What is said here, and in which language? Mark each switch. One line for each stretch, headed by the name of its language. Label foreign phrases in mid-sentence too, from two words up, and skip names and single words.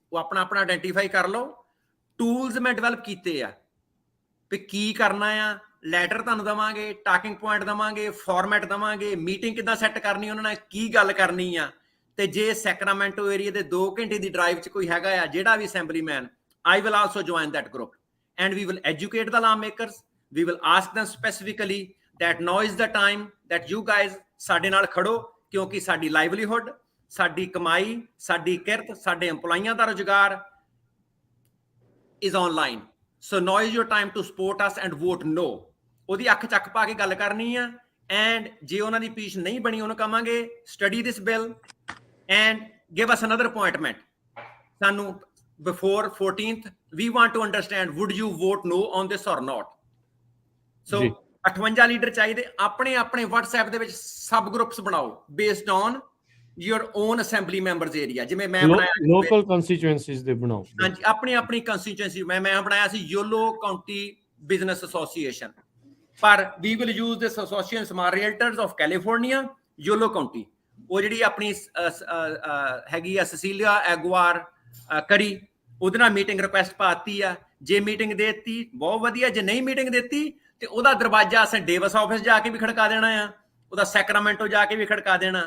Punjabi: ਉਹ ਆਪਣਾ ਆਇਡੈਂਟੀਫਾਈ ਕਰ ਲਓ। ਟੂਲਸ ਮੈਂ ਡਿਵੈਲਪ ਕੀਤੇ ਆ ਵੀ ਕੀ ਕਰਨਾ ਆ। ਲੈਟਰ ਤੁਹਾਨੂੰ ਦੇਵਾਂਗੇ,
English: talking point
Punjabi: ਦੇਵਾਂਗੇ, ਫਾਰਮੈਟ ਦੇਵਾਂਗੇ, ਮੀਟਿੰਗ ਕਿੱਦਾਂ ਸੈੱਟ ਕਰਨੀ, ਉਹਨਾਂ ਨਾਲ ਕੀ ਗੱਲ ਕਰਨੀ ਆ, ਤੇ ਜੇ ਸੈਕਰਾਮੈਂਟੋ ਏਰੀਆ ਦੇ 2 ਘੰਟੇ ਦੀ ਡਰਾਈਵ 'ਚ ਕੋਈ ਹੈਗਾ ਆ ਜਿਹੜਾ ਵੀ ਅਸੈਂਬਲੀਮੈਨ,
English: I will also join that group and we will educate the lawmakers. We will ask them specifically that now is the time that you guys
Punjabi: ਸਾਡੇ ਨਾਲ ਖੜੋ, ਕਿਉਂਕਿ ਸਾਡੀ ਲਾਈਵਲੀਹੁੱਡ, ਸਾਡੀ ਕਮਾਈ, ਸਾਡੀ ਕਿਰਤ, ਸਾਡੇ EMPLOYEEਆਂ ਦਾ ਰੁਜ਼ਗਾਰ
English: is online. So now is your time to support us and vote no.
Punjabi: ਉਹਦੀ ਅੱਖ ਚੱਕ ਪਾ ਕੇ ਗੱਲ ਕਰਨੀ ਆ, and ਜੇ ਉਹਨਾਂ ਦੀ ਪੀਸ਼ ਨਹੀਂ ਬਣੀ ਉਹਨੂੰ ਕਹਾਂਗੇ
English: study this bill and give us another appointment. ਸਾਨੂੰ before 14th we want to understand, would you vote no on this or not?
Punjabi: So 58 ਲੀਡਰ ਚਾਹੀਦੇ। ਆਪਣੇ WhatsApp ਦੇ ਵਿੱਚ
English: sub groups
Punjabi: ਬਣਾਓ
English: based on your own assembly members area।
Punjabi: ਜਿਵੇਂ ਮੈਂ ਬਣਾਇਆ
English: local constituencies
Punjabi: ਦੇ ਬਣਾਓ। ਹਾਂਜੀ, ਆਪਣੀ ਕੰਸਟੀਚੁਐਂਸੀ ਮੈਂ ਬਣਾਇਆ ਸੀ ਯੋਲੋ ਕਾਉਂਟੀ ਬਿਜ਼ਨਸ ਐਸੋਸੀਏਸ਼ਨ, ਪਰ
English: we will use this association smart realtors of California,
Punjabi: ਯੋਲੋ ਕਾਉਂਟੀ। ਉਹ ਜਿਹੜੀ ਆਪਣੀ ਹੈਗੀ ਆ ਸਸੀਲੀਆ ਐਗਵਾਰ ਕਰੀ, ਉਹਦੇ ਨਾਲ
English: meeting request
Punjabi: ਪਾਤੀ ਆ। ਜੇ ਮੀਟਿੰਗ ਦੇਤੀ ਬਹੁਤ ਵਧੀਆ, ਜੇ ਨਹੀਂ ਮੀਟਿੰਗ ਦਿੱਤੀ ਤੇ ਉਹਦਾ ਦਰਵਾਜ਼ਾ ਅਸੀਂ ਡੇਵਿਸ ਆਫਿਸ ਜਾ ਕੇ ਵੀ ਖੜਕਾ ਦੇਣਾ ਆ, ਉਹਦਾ ਸੈਕਰਾਮੈਂਟੋ ਜਾ ਕੇ ਵੀ ਖੜਕਾ ਦੇਣਾ।